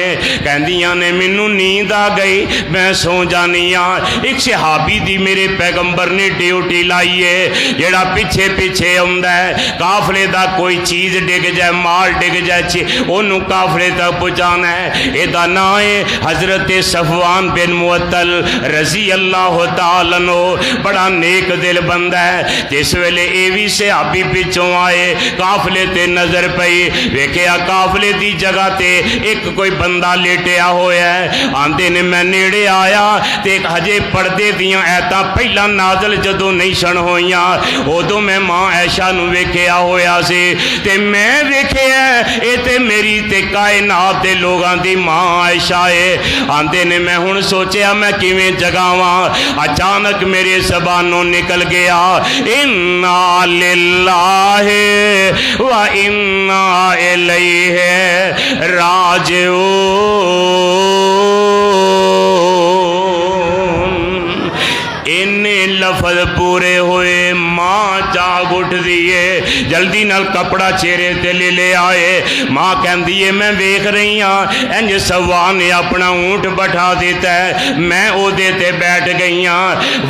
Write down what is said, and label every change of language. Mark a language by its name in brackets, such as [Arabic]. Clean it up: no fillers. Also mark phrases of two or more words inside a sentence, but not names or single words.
[Punjabi] کہندیاں نے مینوں نیند آ گئی، میں سو جانی ہاں. ایک صحابی دی میرے پیغمبر نے ڈیوٹی لائی ہے، جہڑا پچھے پچھے آوندا ہے. قافلے دا کوئی چیز ڈگ جائے، مال ڈگ جائے، اوہنوں قافلے تک پہنچانا ہے. ایہدا نام ہے حضرت صفوان بن معطل [Arabic] رضي الله تعالى عنه. [Punjabi] بڑا نیک دل بندہ ہے. جس ویلے یہ بھی صحابی پچھوں آئے، قافلے تے نظر پئی، ویکھیا قافلے کی جگہ تے ایک کوئی بندہ لیٹیا ہویا ہے. آندے نے میں نیڑے آیا تے ہجے پڑھدے دیاں آیتاں پہلا نازل جدوں نہیں سن ہوئیاں، اودوں میں ماں عائشہ نوں ویکھیا ہویا سی تے میں ویکھیا یہ تے میری تے کائنات دے لوکاں دی ماں عائشہ ہے. آندے نے میں ہن سوچیا میں کیویں جگاواں. اچانک میرے زبانوں نکل گیا [Arabic] إنا لله وإنا إليه راجعون. [Punjabi] اِنّے لفظ پورے ہوئے، ماں جاگ اٹھ دئیے، جلدی نال کپڑا چہرے تے لے آئے. ماں کہتی ہے میں ویکھ رہی ہاں انج سوان نے اپنا اونٹ بیٹھا دتا ہے، میں اوہدے تے بیٹھ گئی ہاں.